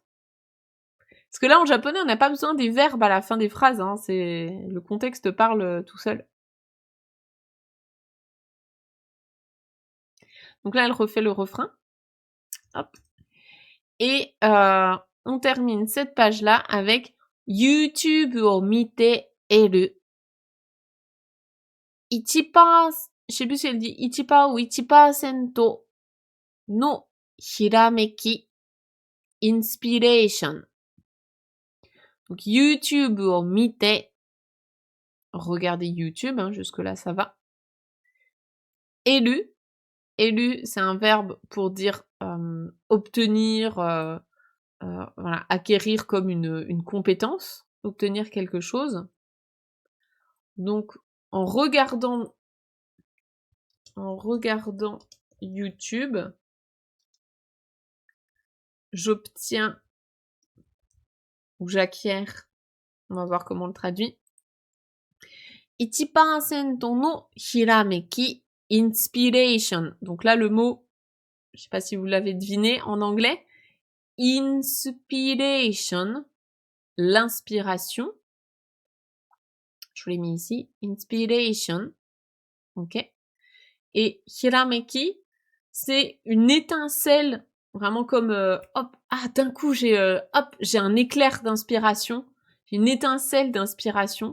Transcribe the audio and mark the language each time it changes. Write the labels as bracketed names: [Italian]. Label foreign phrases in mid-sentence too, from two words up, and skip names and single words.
[French] Parce que là, en japonais, on n'a pas besoin des verbes à la fin des phrases. Hein. Le contexte parle tout seul. Donc là, elle refait le refrain. Hop. Et on termine cette page-là avec [Japanese] YouTubeを見ている。 [French] 1%, je sais plus si elle dit 1% ou [Japanese] 1% のひらめき [French] inspiration. Donc [Japanese] YouTube を見て [French] regardez YouTube, hein, jusque-là ça va. Élu. Élu, c'est un verbe pour dire obtenir, voilà, acquérir comme une compétence, obtenir quelque chose. Donc, en regardant YouTube, j'obtiens ou j'acquiers, on va voir comment on le traduit. [Japanese] 1% のひらめき inspiration. [French] Donc là, le mot, je sais pas si vous l'avez deviné en anglais, inspiration, l'inspiration. Je vous l'ai mis ici, inspiration. Ok. Et hirameki, c'est une étincelle, vraiment comme hop, d'un coup j'ai un éclair d'inspiration, une étincelle d'inspiration.